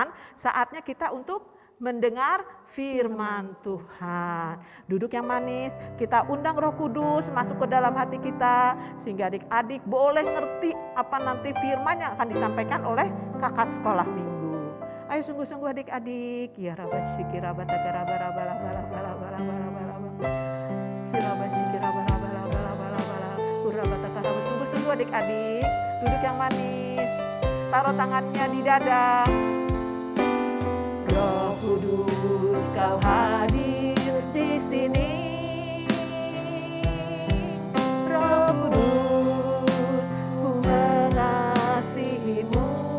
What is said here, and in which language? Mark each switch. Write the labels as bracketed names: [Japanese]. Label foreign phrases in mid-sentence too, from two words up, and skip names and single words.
[Indonesian] Saatnya kita untuk mendengar firman Tuhan. Duduk yang manis, kita undang Roh Kudus masuk ke dalam hati kita, sehingga adik-adik boleh ngerti apa nanti firman yang akan disampaikan oleh kakak sekolah minggu. Ayo sungguh-sungguh adik-adik. Ya Rabba syikira bataka rabba rabba rabba rabba rabba rabba rabba rabba. Ya Rabba syikira rabba rabba rabba rabba rabba. Rabba bataka rabba. Sungguh-sungguh adik-adik, duduk yang manis. Taruh tangannya di dada. Roh Kudus, Kau hadir di sini. Roh Kudus, ku mengasihimu.